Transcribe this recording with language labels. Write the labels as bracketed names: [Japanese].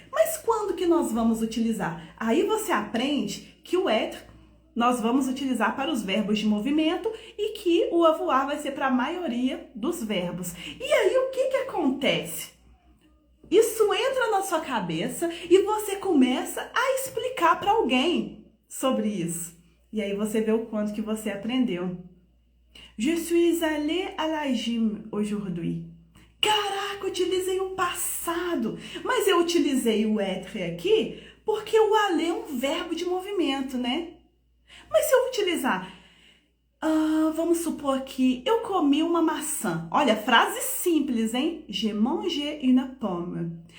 [Portuguese] Mas quando que nós vamos utilizar? Aí você aprende que o être nós vamos utilizar para os verbos de movimento e que o avoir vai ser para a maioria dos verbos. E aí o que acontece? Isso entra na sua cabeça e você começa a explicar para alguém sobre isso. E aí você vê o quanto que você aprendeu. [French] Je suis allée à la gym aujourd'hui. [Portuguese] Caraca, eu utilizei o passado, mas eu utilizei o être aqui porque o aller é um verbo de movimento, né? Mas se eu utilizar, vamos supor que eu comi uma maçã. Olha, frase simples, hein? [French] J'ai mangé une pomme.